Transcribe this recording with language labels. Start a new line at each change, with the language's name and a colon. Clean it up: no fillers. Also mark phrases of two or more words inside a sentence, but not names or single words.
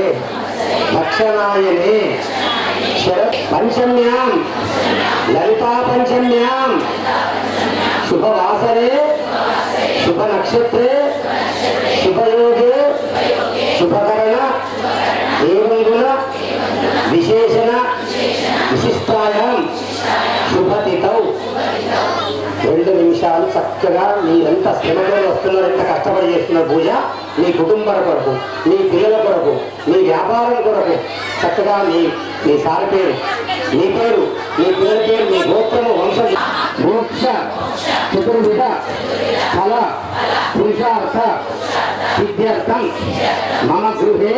Sanskrit: दक्षिणायने शरद पंचम्यां ललिता पंचम्यां शुभवासरे शुभ नक्षत्रे शुभयोगे शुभकरण एवं गुण विशेषण विशिष्टायां शुभतिथौ
Telugu: 2 నిమిషాలు చక్కగా మీరంతా శ్రమతో వస్తున్నారు, ఎంత కష్టపడి చేస్తున్నారు పూజ. మీ కుటుంబాల కొరకు, మీ పిల్లల కొరకు, మీ వ్యాపారం కొరకు చక్కగా మీ సార్ పేరు, మీ పేరు, మీ పిల్లల పేరు, మీ గోత్రము, వంశం,
Sanskrit: మోక్ష చతుర్విధ ఫల పురుషార్థ సిద్ధ్యర్థం మమ గృహే